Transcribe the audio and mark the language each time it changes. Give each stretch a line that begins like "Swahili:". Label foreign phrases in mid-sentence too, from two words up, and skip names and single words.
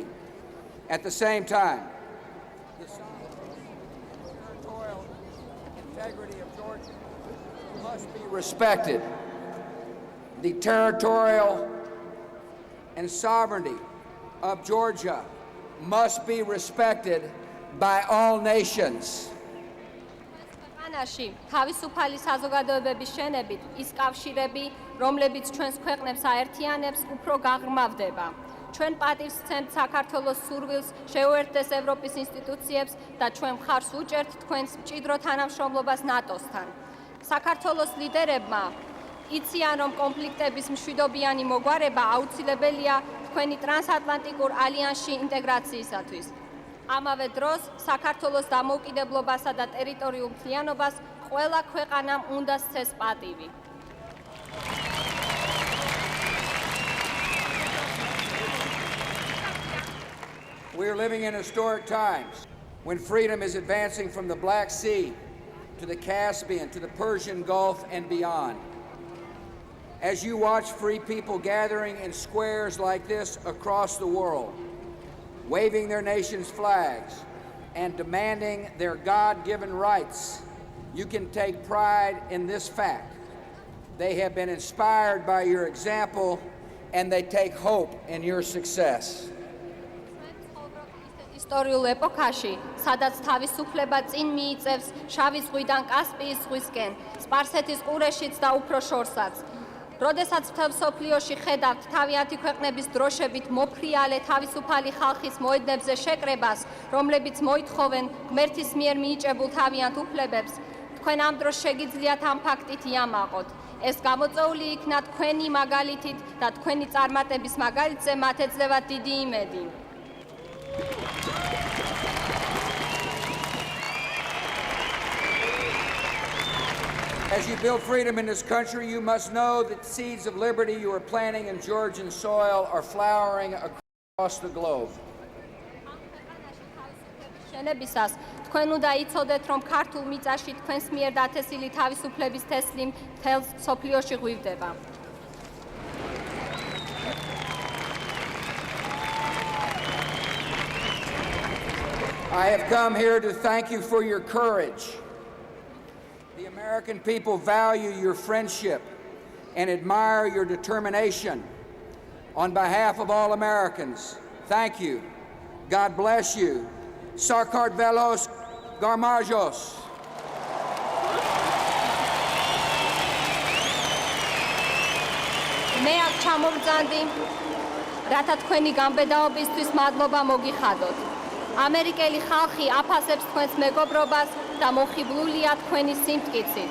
English: At the same time, the territorial integrity of Georgia must be respected. The territorial and sovereignty of Georgia must be respected by all nations.
Georgian: თავისუფალი საზოგადოებების შენებით ის კავშირები, რომლებიც ჩვენს ქვეყნებს აერთიანებს, უფრო გაღრმავდება. ჩვენ პატივს ვცემთ საქართველოს სურვილს შეუერთდეს ევროპის ინსტიტუციებს და ჩვენ მხარს უჭერთ თქვენს მჭიდრო თანამშრომლობას ნატოსთან. საქართველოს ლიდერებმა იციან, რომ კონფლიქტების მშვიდობიანი მოგვარება აუცილებელია თქვენი ტრანსატლანტიკურ ალიანსში ინტეგრაციისათვის. ამავე დროს საქართველოს დამოუკიდებლობასა და ტერიტორიულ მთლიანობას ყველა ქვეყანამ უნდა სცეს პატივი.
English: We are living in historic times when freedom is advancing from the Black Sea to the Caspian to the Persian Gulf and beyond. As you watch free people gathering in squares like this across the world, waving their nation's flags and demanding their God-given rights, you can take pride in this fact. They have been inspired by your example and they take hope in your success.
Georgian: ისტორიულ ეპოქაში, სადაც თავისუფლება წინ მიიწევს შავი ზღვიდან კასპიის ზღვისკენ, სპარსეთის ყურეშიც და უფრო შორსაც. როდესაც მთელ მსოფლიოში ხედავთ თავიანთი ქვეყნების დროშებით მოფრიალე თავისუფალი ხალხის მოედნებზე შეკრებას, რომლებიც მოითხოვენ ღმერთის მიერ მიიჭებულ თავიანთ უფლებებს, თქვენ ამ დროს შეგიძლიათ ამ ფაქტით იამაყოთ. ეს გამოწვეული იქნა თქვენი მაგალითით და თქვენი წარმატების მაგალითზე მათ ეძლევათ დიდი იმედი.
English: As you build freedom in this country, you must know that seeds of liberty you are planting in Georgian soil are flowering across the globe.
Georgian: შენებისას თქვენ უნდა იცოდეთ, რომ ქართულ მიწაში თქვენს მიერ დათესილი თავისუფლების თესლი მთელ მსოფლიოში ღვივდება.
English: I have come here to thank you for your courage. The American people value your friendship and admire your determination. On behalf of all Americans, thank you. God bless you.
Georgian: საქართველოს გაუმარჯოს. მე აქ ჩამოვძანდი, რათა თქვენი გამბედაობისთვის მადლობა მოგიხადოთ. ამერიკელი ხალხი აფასებს თქვენს მეგობრობას და მოხიბლულია თქვენი სიმტკიცით.